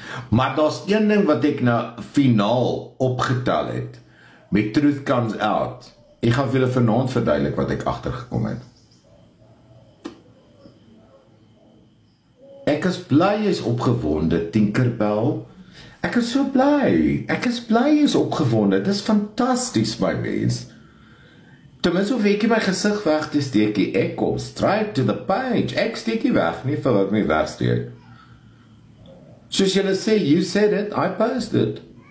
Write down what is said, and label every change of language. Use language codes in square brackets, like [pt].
[af] Maar daar's een ding wat ek nou finaal opgetel het, met Truth Comes Out. Ek gaan vir julle vanaand verduidelik wat ek agtergekom het. Ek is bly jy is opgewonde, Tinkerbell. Ek is so bly. Ek is bly jy is opgewonde. Dit is fantasties, my mens. Ten minste hoef ek nie my gesig weg te steek nie. Ek kom [en] straight to the page. [af] Ek steek nie weg nie vir wat my wegsteek. Soos julle sê, [en] you said it, I posted.